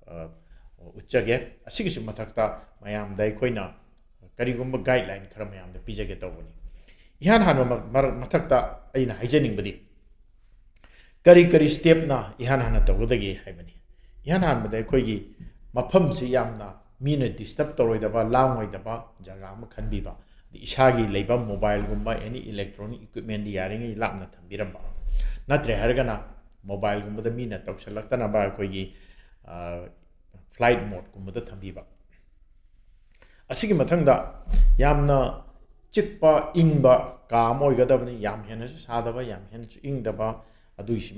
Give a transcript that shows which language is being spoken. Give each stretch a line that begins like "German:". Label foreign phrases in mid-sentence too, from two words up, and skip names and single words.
Manipuri: uchage asigi su mathakta mayam da koina karigumba guideline khara mayam da pijage tawbani ihan han mathakta aina haijaning badi kari step na ihan han tawgadage haibani ihan han bada koigi mafam si yamna mina disturb toroidaba langoidaba jaga ma khanbiba isagi leiba mobile gumba
English: any electronic equipment
Manipuri: yaringi lapna thambiramba natre hargana mobile gumba da mina tawsalaktana ba koigi
English: flight mode
Manipuri: gumba da thambiba asigi mathangda yamna chikpa ingba ka moigadabni yam hena su sadaba yam hen su ingdaba aduisi